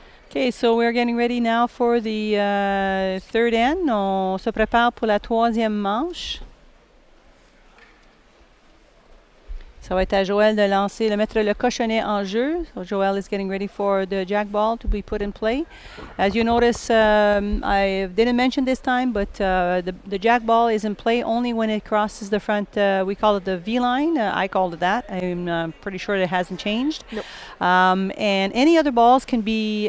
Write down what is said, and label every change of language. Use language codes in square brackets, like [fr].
[en] Okay, so we're getting ready now for the third end. [fr] On se prépare pour la troisième manche. Ça va être à Joëlle de lancer, de mettre le cochonnet en jeu. [en] So Joëlle is getting ready for the jack ball to be put in play. As you notice, I didn't mention this time, but the jack ball is in play only when it crosses the front. We call it the V line. I called it that. I'm pretty sure it hasn't changed. Nope. And any other balls can be.